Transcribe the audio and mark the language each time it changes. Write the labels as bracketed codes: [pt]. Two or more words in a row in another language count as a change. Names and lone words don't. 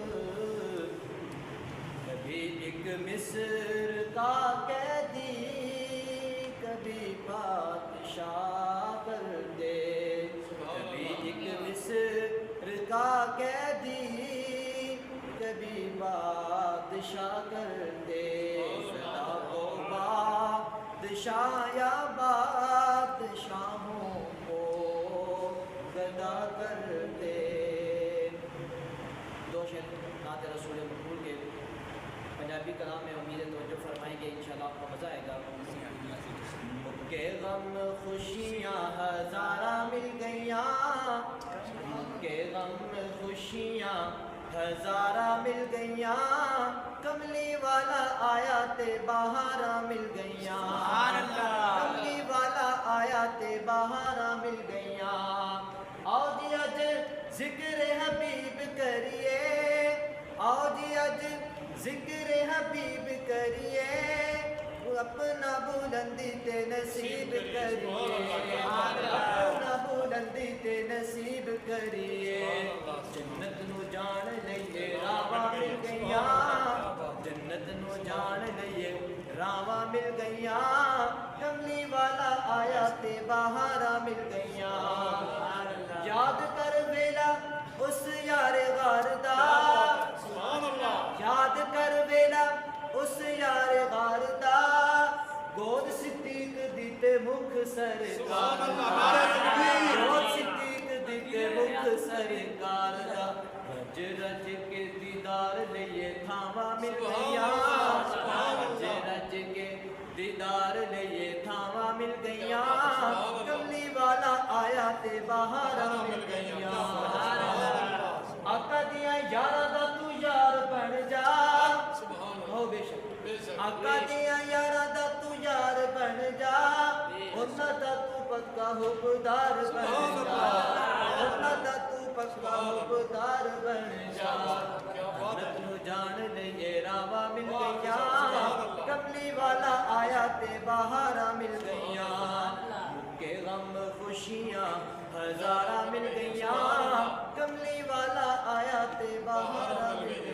[ur] کبھی ایک مصر کا قیدی کبھی بادشاہ کر دے، کبھی ایک مصر کا قیدی کبھی بادشاہ کر دے، گدا کو بادشاہ یا بادشاہوں کو گدا کر دے۔ دو شعر نعت رسول مقبول کے پنجابی کلام میں امید توجہ فرمائیں گے، انشاءاللہ آپ کو مزہ آئے گا۔ [pa] مکے غم خوشیاں ہزارہ مل گئیاں، مکے غم خوشیاں ہزارہ مل گئیاں، کملی والا آیا تے بہارا مل گئیاں، کملی والا آیا تے بہارا مل گئیاں، آؤ جی اج ذکر حبیب کریے، آؤ جی اج ذکر حبیب کریے، اپنا بلندی تے نصیب کریے، اپنا بلندی تے نصیب کریے، جنت نو جان لئیے راواں مل گئیاں، جنت نو جان لئیے راواں مل گئیاں، کملی والا آیا تے بہارا مل گئیاں، یاد کر ویلا اس یار غار دا، یاد کر ویلا اس یار غار دا، گود صدیق دیتے مکھ سرکار دا، گود صدیق دیتے مکھ سرکار دا، رج رج کے دیدار لئیے تھاواں مل گئیاں، رج رج کے دیدار لئیے تھاواں مل گئیاں، کملی والا آیا تے بہارا مل گئیاں، آقا دیاں یاراں دا تو یار بن جا، ہو بے شک آقا دیاں یاراں دا تو یار بن جا، انہاں دا تو پکا حبدار بن جا، انہاں دا تو پکا حبدار بن جا جنت نو جان لئیے راواں مل گئیاں کملی والا آیا تے بہاراں مل گئیاں کے غم خوشیاں ہزاراں مل گئیاں کملی والا آیا تے بہاراں مل